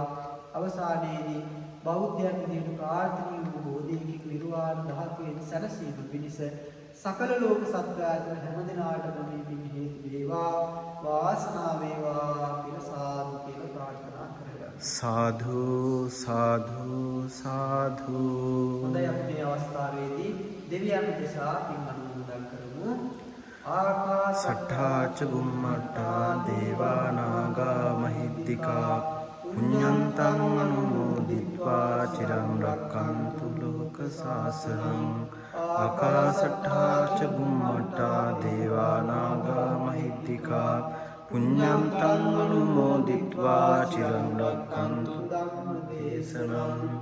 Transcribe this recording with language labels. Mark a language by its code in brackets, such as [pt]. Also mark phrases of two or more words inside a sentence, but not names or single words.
[si] අවසානයේදී බෞද්ධයන් විදිහට ප්‍රාර්ථනීය වූ බෝධියකින් නිර්වාණ ධාතුවේ සැනසීම පිණිස සකල ලෝක සත්වයාට හැම දිනාටම මේ පින් හේතු වේවා. වාසනාව වේවා කියලා සාදු කියලා ප්‍රාර්ථනා කරගන්න. සාධු සාධු සාධු. හොඳයි අපි මේ අවස්ථාවේදී දෙවියන් දෙසා පින් අනුමෝදන් කරමු. [pi] ආකාසට්ඨා ච බුම්මට්ඨා දේවා නාග මහිද්దికා පුඤ්ඤන්තං අනුමෝදිත්වා චිරං රක්ඛන්තු ලෝක සාසනං. ආකාසට්ඨා ච බුම්මට්ඨා දේවා නාග මහිද්దికා පුඤ්ඤන්තං අනුමෝදිත්වා චිරං රක්ඛන්තු ධම්ම දේශනං.